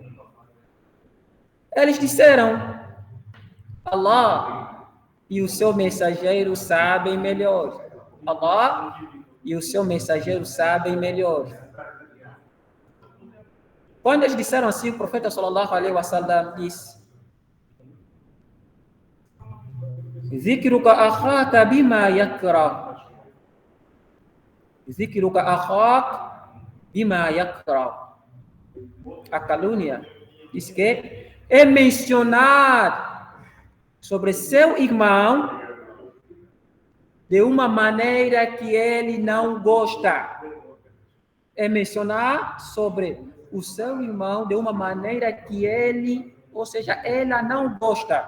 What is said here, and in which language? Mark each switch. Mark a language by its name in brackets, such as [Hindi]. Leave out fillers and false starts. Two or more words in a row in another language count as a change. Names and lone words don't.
[Portuguese] Eles disseram: Allah e o seu mensageiro sabem melhor. Allah e o seu mensageiro sabem melhor. Quando eles disseram assim, o profeta [Arabic] صلى الله عليه وسلم [Portuguese] disse: [Arabic] ذكرك أخاك بما يكره. ذكرك أخاك بما يكره. [Portuguese] A calúnia diz que é mencionar sobre seu irmão de uma maneira que ele não gosta. É mencionar sobre o seu irmão de uma maneira que ele, ou seja, ela não gosta.